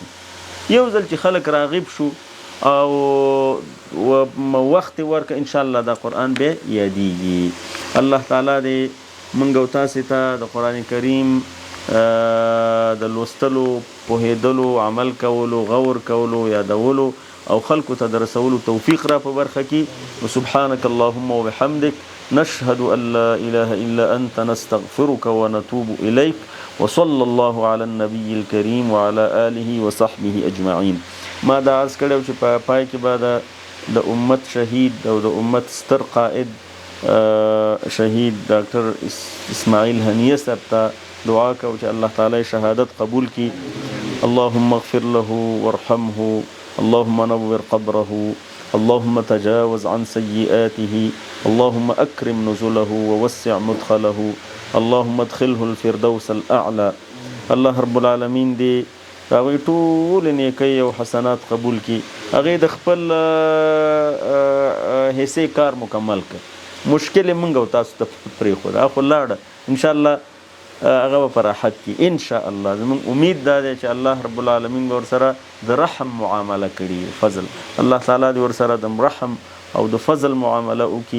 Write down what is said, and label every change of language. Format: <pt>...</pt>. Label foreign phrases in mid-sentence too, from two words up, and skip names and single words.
<ps>یو ځل چې خلک راغب شو او وخت ورکه</ps> <ar>ان شاء الله</ar> <ps>دا قرآن به یادیږي. الله تعالی دې موږ او تاسې ته د قرآن کریم د لوستلو، پوهېدلو، عمل کولو، غور کولو، یادولو او خلکو ته د رسولو توفیق را په برخه کې.</ps> <ar>وسبحانك اللهم وبحمدك نشهد ان لا اله الا انت نستغفرك ونتوب اليك وصلى الله على النبي الكريم وعلى آله وصحبه اجمعين.</ar> <ps>ما دا عرض کړو چې په پای کې به د امت شهید او د امت ستر قائد شهید ډاکټر اسماعیل هنیه صاحب ته دعا کوو چې الله تعالی شهادت قبول کړي.</ps> <ar>اللهم اغفر له وارحمه، اللهم نور قبره، اللهم تجاوز عن سيئاته، اللهم أكرم نزله ووسع مدخله، اللهم ادخله الفردوس الأعلى. الله رب العالمین</ar> <ps>دې هغوی ټول نیکۍ او حسنات قبول کړي، هغې د خپل حصې کار مکمل کړ. مشکل یې موږ او تاسو ته پرېښود، هغه خو لاړه،</ps> <ar>انشاءالله</ar> <ps>هغه به په راحت کې</ps> <ar>انشاءالله.</ar> <ps>زموږ امید دا دی چې</ps> <ar>الله رب العالمین</ar> <ps>به ورسره د رحم معامله کړي، فضل الله تعالی دې ورسره د رحم او د فضل معامله وکړي.</ps>